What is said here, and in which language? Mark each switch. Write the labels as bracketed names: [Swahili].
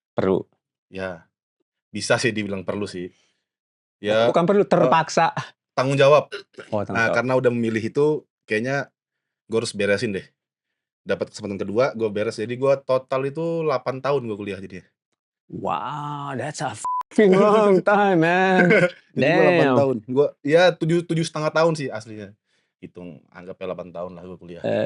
[Indonesian] Perlu. ya bisa sih dibilang perlu sih. Ya Bukan perlu, terpaksa. tanggung jawab. Oh, Nah karena udah memilih itu, kayaknya gue harus beresin deh. Dapat kesempatan kedua, gue beres. Jadi gue total itu 8 tahun gue kuliah jadinya. [English] Wow, that's a fucking long time, man. [Indonesian] Jadi gue 8 [English] Damn. [Indonesian] tahun. Gue ya 7,5 tahun sih aslinya. Hitung anggapnya 8 tahun lah gue kuliah.